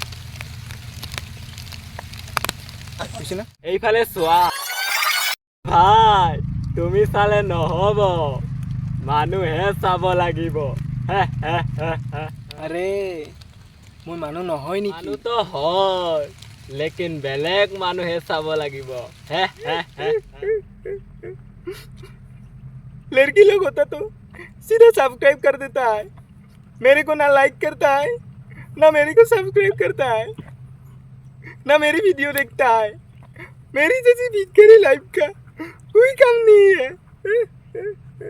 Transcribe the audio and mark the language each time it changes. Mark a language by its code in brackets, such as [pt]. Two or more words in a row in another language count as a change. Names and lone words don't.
[as] এইফালে চোৱা ভাই, তুমি চালে নহ'ব, মানুহে চাব লাগিব। আৰে মই মানুহ নহয় নেকি মানুহতো হয়, লেকিন বেলেগ মানুহে চাব লাগিব। [hi] लड़की लोग होता तो सीधा सब्सक्राइब कर देता है मेरे को ना लाइक करता है ना मेरे को सब्सक्राइब करता है ना मेरी वीडियो देखता है मेरी जैसी भिखारी लाइफ का कोई काम नहीं है